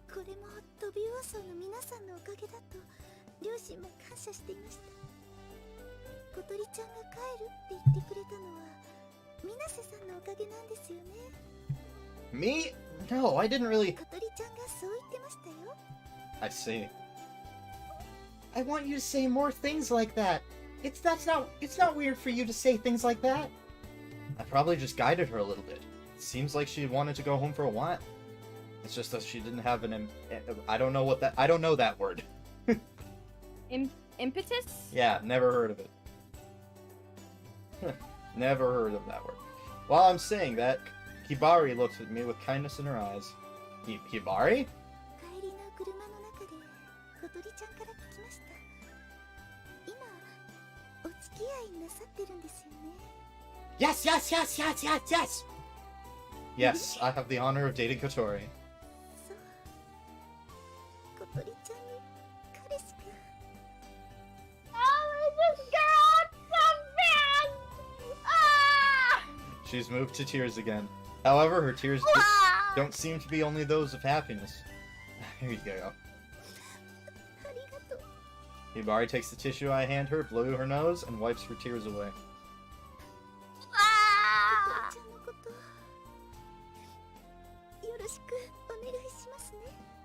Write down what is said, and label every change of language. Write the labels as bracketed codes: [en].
[ja] これもトビウオソの皆さんのおかげだと両親も感謝していました。小鳥ちゃんが帰るって言ってくれたのは水瀬さんのおかげなんですよね。 [en] Me? No, I didn't really... [ja] 小鳥ちゃんがそう言ってましたよ。 [en] I see. I want you to say more things like that. It's not weird for you to say things like that. I probably just guided her a little bit. It seems like she wanted to go home for a while. It's just that she didn't have I don't know that word. Impetus? Yeah, never heard of it. Never heard of that word. While I'm saying that, Hibari looks at me with kindness in her eyes. Hibari? [ja] 帰りの車の中で小鳥ちゃんから聞きました。今お付き合いなさってるんですよね。 [en] Yes! Yes, I have the honor of dating Katori. [ja] そう。小鳥ちゃんに彼氏が。 [en] Oh, this girl, it's so bad! Ah! She's moved to tears again. However, her tears Ah! don't seem to be only those of happiness. Here you go. [ja] ありがとう。 [en] Hibari takes the tissue I hand her, blows her nose, and wipes her tears away. [ja] 小 Ah! 鳥ちゃんのことよろしくお願いしますね。